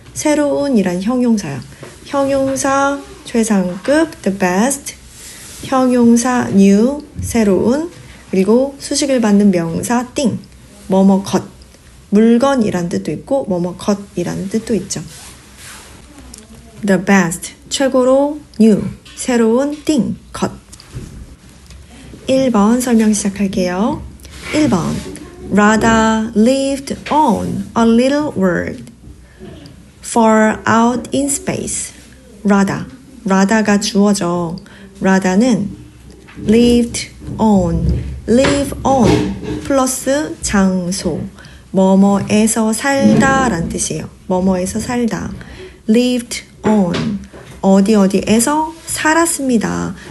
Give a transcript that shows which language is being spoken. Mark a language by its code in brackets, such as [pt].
[ko] 새로운 이란 형용사야. 형용사 최상급 the best, 형용사 new 새로운, 그리고 수식을 받는 명사 thing 뭐뭐 것, 물건이란 뜻도 있고 뭐뭐 것이라는 뜻도 있죠. the best 최고로, new 새로운, thing 것. 1번 설명 시작할게요. [en] 1번 Radha lived on a little world far out in space. [ko] Radha가 주어져. Radha는 lived on, live on 플러스 장소, 뭐뭐에서 살다 란 뜻이에요. 뭐뭐에서 살다. lived on, 어디에서 살았습니다.